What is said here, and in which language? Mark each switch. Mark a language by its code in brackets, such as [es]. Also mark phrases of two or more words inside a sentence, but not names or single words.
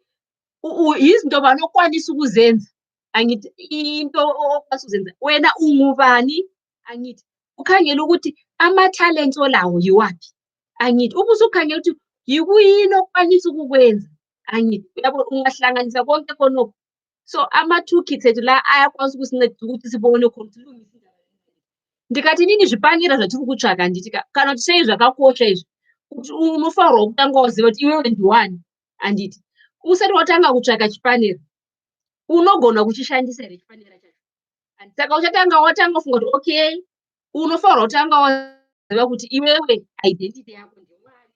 [nd] 3 izinto vanokwanisa ukuzenza, angithi into okwanisa ukuzenza wena ungubani, angithi ukhangela ukuthi amathalenti olawo yiwaphi, angithi ubusukhangela ukuthi yikuyini okwanisa ukukwenza, angithi uyabo ungahlanganisa konke khonokho. So ama-toolkits ethu la ayakwazi ukusinceda ukuthi sibone khona ukuthi lungisa indaba. [sn] Ndikati nini zvipangira zvatiri kutsvaka nditi kana kuti sei zvakakosha izvi kuti unofanirwa kutanga waziva kuti iwewe ndiwani, handiti usati watanga kutsvaka chipanera unogona kuchishandisa here chipanera chacho. Saka watanga kufunga kuti okay, unofanirwa kutanga waziva kuti iwewe identity yako ndewani.